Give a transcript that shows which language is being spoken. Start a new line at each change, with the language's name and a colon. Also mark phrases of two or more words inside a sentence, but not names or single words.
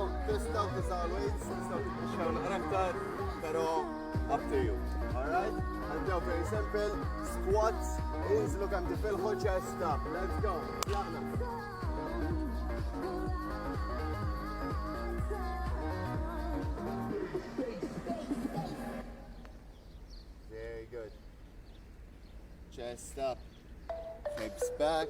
English: Tistgħu as always,
Maltese: tistgħu tixxew naqra aktar, pero
English: up to you. Alright? Ħanibdew very simple. Squats,
Maltese: inżlu kemm tifilħu
English: chest up. Let's go.
Maltese: Tlaqna.
English: Very good. Chest up. Hips back.